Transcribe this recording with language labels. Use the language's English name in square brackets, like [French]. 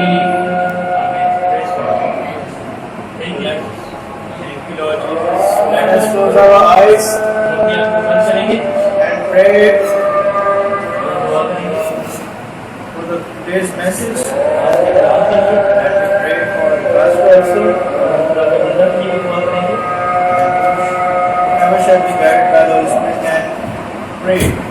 [English] Amen. Praise God. Thank you. Thank you, Lord Jesus. Let us close our eyes [Hindi] अपनी आंख को बंद करेंगे [English] and pray [Hindi] और दुआ करेंगे। [English] for the today's message. [Hindi] आज के काम के लिए [English] And we pray for God's blessing. [Hindi] खुदा का बंदा के लिए दुआ करेंगे। [English] Whoever shall be guided by the Holy Spirit can pray.